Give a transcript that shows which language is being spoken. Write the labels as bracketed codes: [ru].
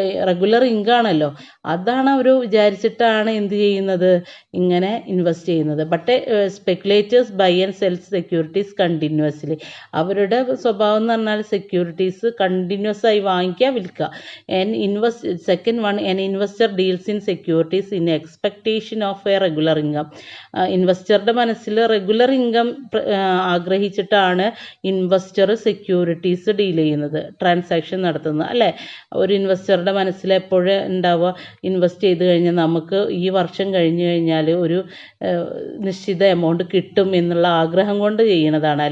[ml] Regular ഇൻകമാണല്ലോ, അതാണ് അവർ വിചാരിച്ചിട്ടാണ് എന്ത് ചെയ്യുന്നത്, ഇങ്ങനെ ഇൻവെസ്റ്റ് ചെയ്യുന്നത്. [en] But speculators buy and sells securities continuously. [ml] അവരുടെ സ്വഭാവം എന്ന് പറഞ്ഞാൽ സെക്യൂരിറ്റീസ് കണ്ടിന്യൂസ് ആയി വാങ്ങിക്കുക, വിൽക്കുക. [en] Second one, an investor deals in securities in expectation of a regular income. [ml] ഇൻവെസ്റ്ററുടെ മനസ്സിൽ regular income ആഗ്രഹിച്ചിട്ടാണ് investor securities deal ചെയ്യുന്നത്, ട്രാൻസാക്ഷൻ നടത്തുന്നത്, അല്ലേ? ഒരു ഇൻവെസ്റ്ററുടെ മനസ്സിൽ എപ്പോഴും ഉണ്ടാവുക, ഇൻവെസ്റ്റ് ചെയ്ത് കഴിഞ്ഞാൽ നമുക്ക് ഈ വർഷം കഴിഞ്ഞ് കഴിഞ്ഞാൽ ഒരു നിശ്ചിത എമൗണ്ട് കിട്ടും എന്നുള്ള ആഗ്രഹം കൊണ്ട് ചെയ്യുന്നതാണ്.